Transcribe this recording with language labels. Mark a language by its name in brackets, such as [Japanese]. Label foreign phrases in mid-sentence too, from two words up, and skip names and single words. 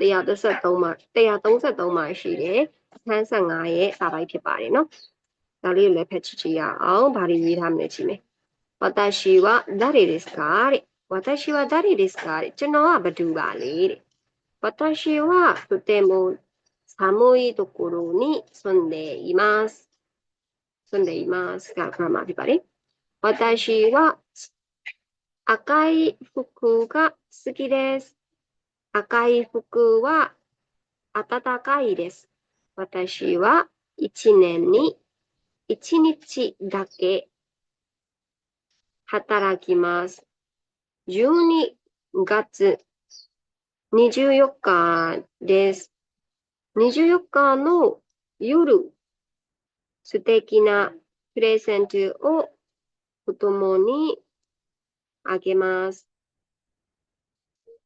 [Burmese] 133 မှာရှိတယ်အခန်း15ရဲ့စာပိုက်ဖြစ်ပါတယ်နော်ဒါလေးကိုလည်းဖတ်ကြည့်ရအောင်ဗာရေးထားမယ်ကြည့်မယ် [Japanese] 私は誰ですか [Burmese] တဲ့ [Japanese] 私は誰ですか [Burmese] တဲ့ကျွန်တော်ကဘသူပါလေတဲ့ [Japanese] 私はとても寒いところに住んでいますがグラマーဖြစ်ပါတယ်私は赤い服が好きです赤い服は暖かいです私は1年に1日だけ働きます。12月24日です。24日の夜、素敵なプレゼントを子供にあげます。